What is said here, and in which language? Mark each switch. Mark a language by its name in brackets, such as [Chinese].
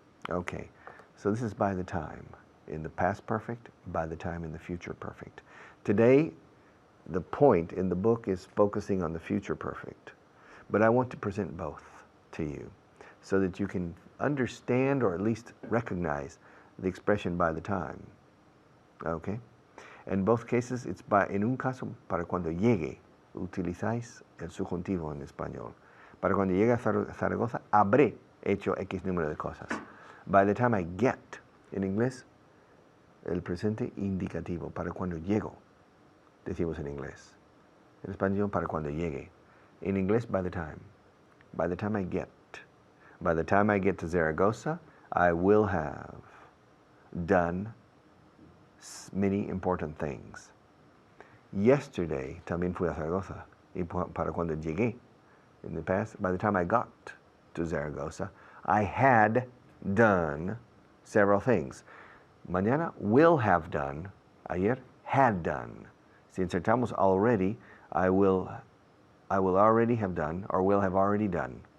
[English] Okay, so this is by the time in the past perfect, by the time in the future perfect. Today, the point in the book is focusing on the future perfect. But I want to present both to you so that you can understand or at least recognize the expression by the time. Okay? In both cases, it's [Spanish] en un caso, para cuando llegue, utilizáis el subjuntivo en español. Para cuando llegue a Zaragoza, habré hecho X número de cosas. [English] By the time I get, [Spanish] en inglés, el presente indicativo, para cuando llego, decimos en inglés. En español, para cuando llegue. [English] In English, by the time. By the time I get. By the time I get to Zaragoza, I will have done many important things. Yesterday, [Spanish] también fui a Zaragoza. Y para cuando llegué, [English] in the past, by the time I got to Zaragoza, I had done several things. Mañana will have done. Ayer had done. [Spanish] Si insertamos [English] already, I will already have done, or will have already done.